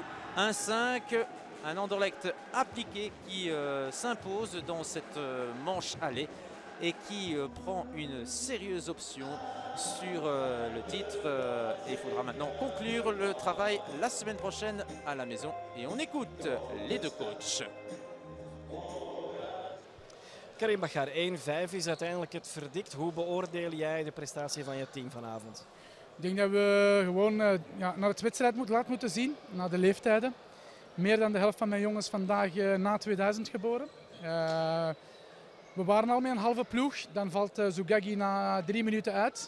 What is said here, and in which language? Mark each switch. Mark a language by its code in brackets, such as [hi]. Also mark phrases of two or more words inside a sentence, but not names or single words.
[fr] 1-5, un Anderlecht appliqué qui s'impose dans cette manche aller et qui prend une sérieuse option sur le titre. Et il faudra maintenant conclure le travail la semaine prochaine à la maison. Et on écoute les deux coachs. [nl] Karim Baghar, 1-5 is uiteindelijk het verdict. Hoe beoordeel jij de prestatie van je team vanavond? Ik denk dat we gewoon naar het wedstrijd laten moeten zien, naar de leeftijden. Meer dan de helft van mijn jongens vandaag na 2000 geboren. We waren al met een halve ploeg, dan valt Zugagi na 3 minuten uit.